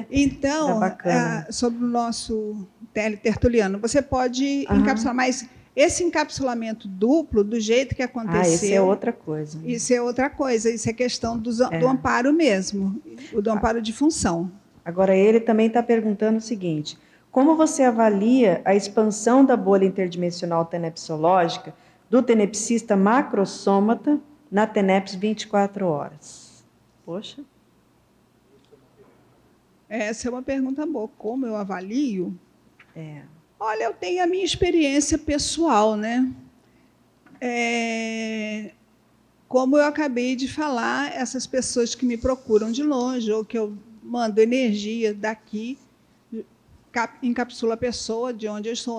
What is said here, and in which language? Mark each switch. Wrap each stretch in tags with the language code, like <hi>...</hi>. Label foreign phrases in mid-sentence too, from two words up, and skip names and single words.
<pt>Então, sobre o nosso tertuliano, você pode encapsular, mas esse encapsulamento duplo, do jeito que aconteceu... isso é outra coisa. Isso é outra coisa, isso é questão do amparo mesmo, do amparo de função. Agora, ele também está perguntando o seguinte, como você avalia a expansão da bolha interdimensional tenepsológica do tenepsista macrosômata na TENEPS 24 horas? Poxa. Essa é uma pergunta boa. Como eu avalio? Olha, eu tenho a minha experiência pessoal, né? Como eu acabei de falar, essas pessoas que me procuram de longe ou que eu mando energia daqui, encapsula a pessoa de onde eu estou.</pt>